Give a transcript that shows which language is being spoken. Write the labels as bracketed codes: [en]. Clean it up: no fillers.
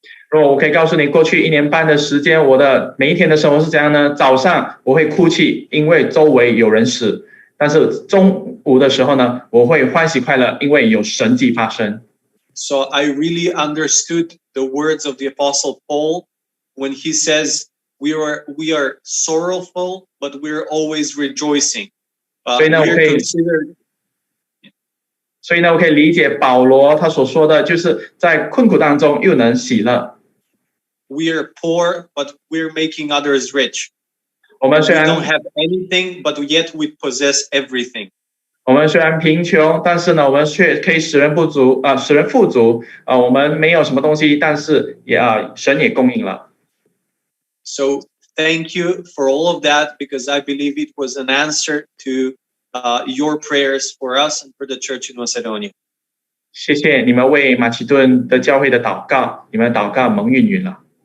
[zh] 若我可以告诉你，过去1年半的时间，我的每一天的生活是怎样呢？早上我会哭泣，因为周围有人死；但是中午的时候呢，我会欢喜快乐，因为有神迹发生。 [en] So I really understood the words of the Apostle Paul when he says, we are sorrowful, but we're always rejoicing. [zh] 所以呢，我可以理解保罗他所说的，就是在困苦当中又能喜乐。 [en] We are poor, but we're making others rich. [zh] 我们虽然 [en] we don't have anything, but yet we possess everything. [zh] 我们虽然贫穷，但是呢，我们却可以使人富足。我们没有什么东西，但是神也供应了。 So thank you for all of that, because I believe it was an answer to your prayers for us and for the church in Macedonia. 谢谢你们为马其顿的教会的祷告，你们祷告蒙应允了。